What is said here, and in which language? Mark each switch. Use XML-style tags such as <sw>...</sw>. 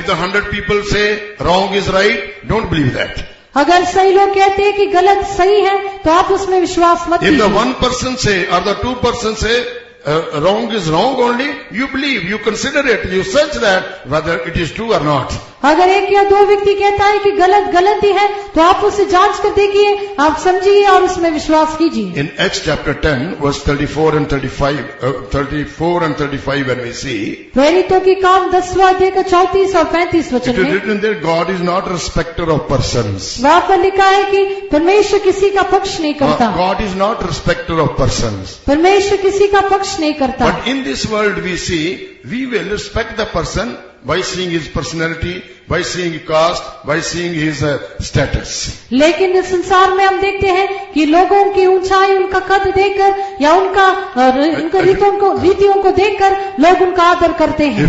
<en>If the 100 people say wrong is right, don't believe that.</en> <hi>अगर सही लोग कहते हैं कि गलत सही है, तो आप उसमें विश्वास मत</hi> <en>If the</en> <hi>कीजिए।</hi> <en>one person say or the two person say wrong is wrong only, you believe, you consider it, you search that whether it is true or not.</en> <hi>अगर एक या दो व्यक्ति कहता है कि गलत गलत ही है, तो आप उसे जांच कर देखिए, आप समझिए और उसमें विश्वास कीजिए।</hi> <en>In Acts chapter 10 verse 34 and 35 when we see,</en> <hi>प्रेरितों की काम 10वां अध्याय का 34 और 35</hi> <en>it</en> <hi>वचन</hi> <en>is</en> <hi>में</hi> <en>written there, God is not a respecter of persons.</en> <hi>वहाँ पर लिखा है कि परमेश्वर किसी का पक्ष नहीं करता।</hi> <en>God is not respecter of persons.</en> <hi>परमेश्वर किसी का पक्ष नहीं करता।</hi> <en>But in this world we see, we will respect the person by seeing his personality, by seeing his caste, by seeing his status.</en> <hi>लेकिन इस संसार में हम देखते हैं कि लोगों की ऊंचाई, उनका कद देखकर या उनका रीतियों को देखकर लोग उनका आदर करते हैं।</hi>